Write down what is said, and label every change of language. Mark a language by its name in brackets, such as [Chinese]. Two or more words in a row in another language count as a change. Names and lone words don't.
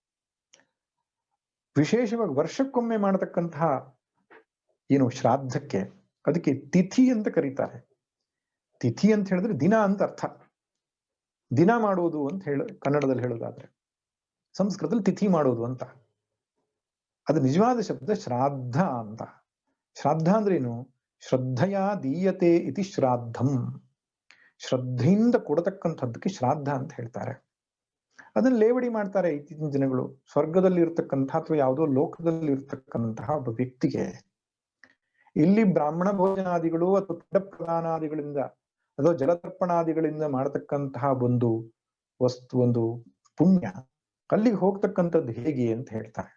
[Kannada] ವಿಶೇಷವಾಗಿ ವರ್ಷಕ್ಕೊಮ್ಮೆ ಮಾಡತಕ್ಕಂತಹ ಏನು ಶ್ರಾದ್ದಕ್ಕೆ, ಅದಕ್ಕೆ ತಿಥಿ ಅಂತ ಕರೀತಾರೆ. ತಿಥಿ ಅಂತ ಹೇಳಿದ್ರೆ ದಿನ ಅಂತ ಅರ್ಥ. ದಿನ ಮಾಡುವುದು ಅಂತ ಕನ್ನಡದಲ್ಲಿ ಹೇಳೋದಾದ್ರೆ, ಸಂಸ್ಕೃತದಲ್ಲಿ ತಿಥಿ ಮಾಡುವುದು ಅಂತ. ಅದು ನಿಜವಾದ ಶಬ್ದ ಶ್ರಾದ್ದ ಅಂತ. ಶ್ರಾದ್ದ ಅಂದ್ರೆ ಏನು? [Sanskrit] ಶ್ರದ್ಧೆಯ ದೀಯತೆ ಇತಿ ಶ್ರಾದ್ದಂ. [Kannada] ಶ್ರದ್ಧೆಯಿಂದ ಕೊಡತಕ್ಕಂಥದ್ದಕ್ಕೆ ಶ್ರಾದ್ದ ಅಂತ ಹೇಳ್ತಾರೆ. ಅದನ್ನ ಲೇವಡಿ ಮಾಡ್ತಾರೆ ಇತ್ತೀಚಿನ ಜನಗಳು. ಸ್ವರ್ಗದಲ್ಲಿ ಇರ್ತಕ್ಕಂತಹ ಅಥವಾ ಯಾವುದೋ ಲೋಕದಲ್ಲಿ ಇರ್ತಕ್ಕಂತಹ ಒಬ್ಬ ವ್ಯಕ್ತಿಗೆ ಇಲ್ಲಿ ಬ್ರಾಹ್ಮಣ ಭೋಜನಾದಿಗಳು ಅಥವಾ ಪಿಂಡ ಪ್ರದಾನಾದಿಗಳಿಂದ ಅಥವಾ ಜಲತರ್ಪಣಾದಿಗಳಿಂದ ಮಾಡತಕ್ಕಂತಹ ಒಂದು ವಸ್ತು, ಒಂದು ಪುಣ್ಯ ಅಲ್ಲಿಗೆ ಹೋಗ್ತಕ್ಕಂಥದ್ದು ಹೇಗೆ ಅಂತ ಹೇಳ್ತಾರೆ.